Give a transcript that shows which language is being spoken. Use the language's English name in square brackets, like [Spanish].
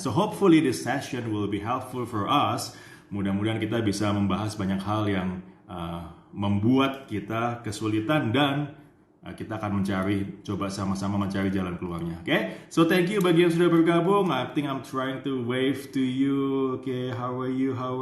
[English] So hopefully this session will be helpful for us. [Indonesian] Mudah-mudahan kita bisa membahas banyak hal yang membuat kita kesulitan dan kita akan coba sama-sama mencari jalan keluarnya. [English] Okay? So thank you [Indonesian] bagi yang sudah bergabung. [English] I think I'm trying to wave to you. Okay, how are you?